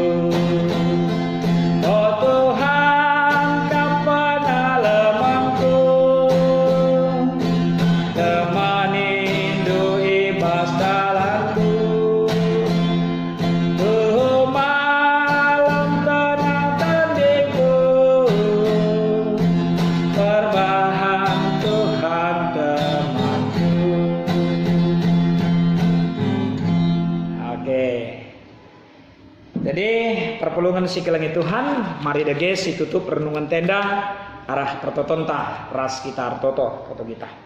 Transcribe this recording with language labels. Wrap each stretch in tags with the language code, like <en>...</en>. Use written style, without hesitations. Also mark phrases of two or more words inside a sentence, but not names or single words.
<id>Oh Tuhan, Kau penolongku, temani hidup</id> <btx>ibas jalanku. Tuh malam tenang tendiku, terbahan Tuhan temanku. Oke. Jadi perpulungan si kelangi Tuhan, mari dege si tutup renungan tenda arah pertotonta ras kita artoto foto kita.</btx>